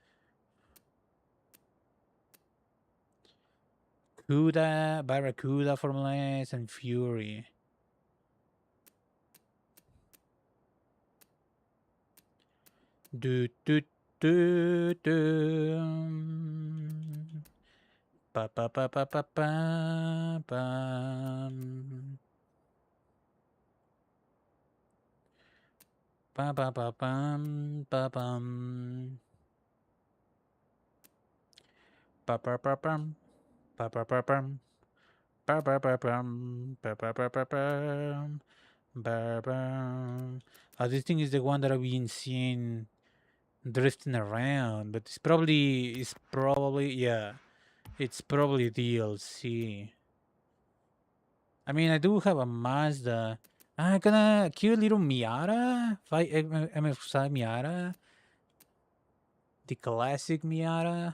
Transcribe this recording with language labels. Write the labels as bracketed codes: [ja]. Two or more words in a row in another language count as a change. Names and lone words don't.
[en] Cuda, Barracuda, Formula S, and Fury. Do do do do. Pa pa pa pa pa pa pa. Pa pa pa pam pa pam. Pa pa pa pam pa pa pa pam. Pa pa pa pam pa pa pa pa pam. Ba bam. This thing is the one that I've been seeing drifting around, but it's probably yeah, it's probably DLC. I mean, I do have a Mazda. I gonna cute little Miata, MF5 Miata, the classic Miata.